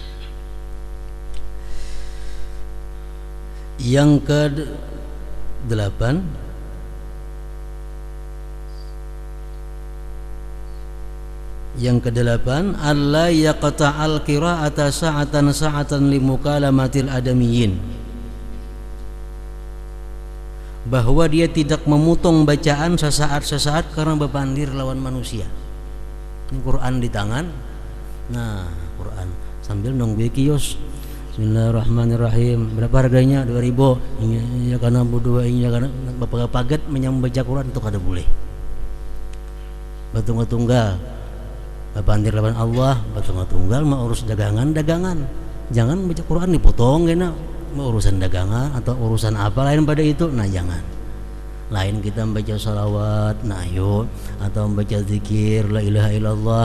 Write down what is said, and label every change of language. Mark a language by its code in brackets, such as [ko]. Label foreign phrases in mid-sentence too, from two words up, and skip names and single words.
[id] Yang ke-8, [ar] alla yaqta'al qira'ata sa'atan limukalamatil adamiyyin, [bjn] bahwa dia tidak memotong bacaan sesaat karena berpandir lawan manusia. Ini Quran di tangan, nah Quran sambil nunggu kios. [ar] Bismillahirrahmanirrahim. [bjn] Berapa harganya? 2.000. Ini karena berdua, ini karena bapak paget menyambaca Quran itu kada boleh. Batunggal pandir lawan Allah, batunggal mau urus dagangan. Jangan baca Quran dipotong kena, mau urusan dagangan atau urusan apa lain pada itu. Nah jangan. Lain kita membaca salawat, nah ayo, atau membaca zikir [ar] la ilaha illallah.